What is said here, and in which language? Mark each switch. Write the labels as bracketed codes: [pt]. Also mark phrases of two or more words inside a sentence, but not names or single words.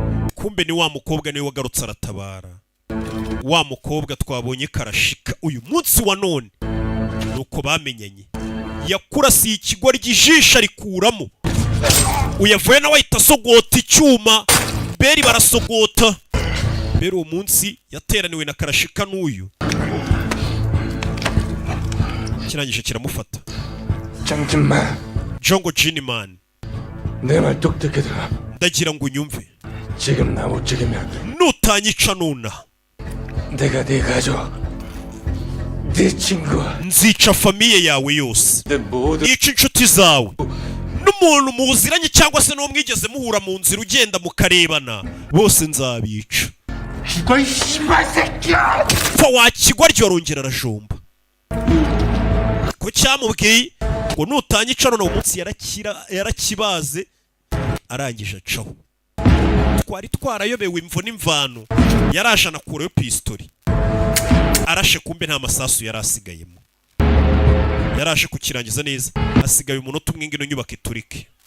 [rw] ni wa mukobwa niwe wagarutse aratabara wa mukobwa twabonye karashika uyu munsi wa none nuko bamenyanye yakurasiye ikigwa ry'ijisho arikuramo uyavuye nawe ahita asogota icyuma Beri barasogota Beri uwo munsi yateraniwe na karashika n'uyu kirangije kiramufata Jongo Jinman [ko] 내 말 똑똑히 들어. [rw] ndagira ngo unyumve [ko] 지금 나 못 죽이면 [rw] nutanyica nonaha [ko] 내가 네 가족, 네 친구, [rw] nzica famiye yawe yose nica inshuti zawe n'umuntu muziranye cyangwa se n'uwo mwigeze muhura mu nzira ugenda mukarebana bose nzabica pfa wakigwa ryo arongera arajomba ko cyamubwiye ngo nutanyica none uwo munsi yarakibaze arangije acaho twari twarayobewe imvo n'imvano yaraje anakurayo pistori arashe kumbe nta masasu yari asigayemo yaraje kukirangiza neza asigaye umunota umwe ngino nyubako iturike